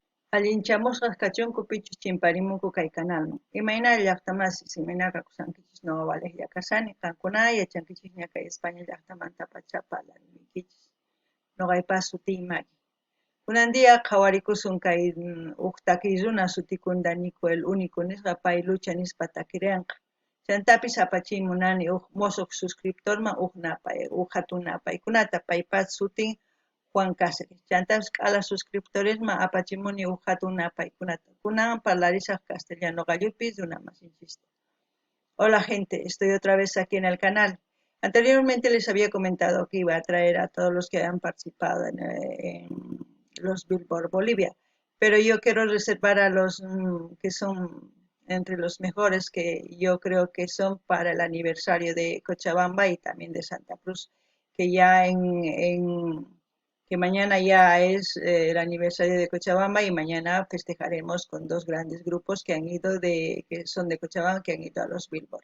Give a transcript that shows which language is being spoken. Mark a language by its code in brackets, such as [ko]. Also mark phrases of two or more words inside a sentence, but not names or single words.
[qu] Allinchamusqaq kachunku pichus chimparimunku kay canalman. Imayna llaqtamasi siminaqa kusankichis no valeqlla kasani qankuna yachankichis ña kay España llaqtamanta pachapa alanikichis noqaypas sutiy Mari. Kunan dia qhawarikusun kay uq takiy runa sutikunda Nico el único nisqa pay lucha nispa takirianqa. Chantapis apachiy munani uq mosuq suscriptorman uq napay uq hatun napaykunata paypas sutin Juan Cáceres. Chantapis k'ala suscriptoresman apachimuni uq hatun napaykunata. Kunan parlarisaq castellano gallupi runa masinchista. [es] Hola gente, estoy otra vez aquí en el canal. Anteriormente les había comentado que iba a traer a todos los que hayan participado en los Billboard Bolivia, pero yo quiero reservar a los que son entre los mejores que yo creo que son para el aniversario de Cochabamba y también de Santa Cruz, que ya que mañana ya es el aniversario de Cochabamba y mañana festejaremos con dos grandes grupos que han ido que son de Cochabamba, que han ido a los Billboard.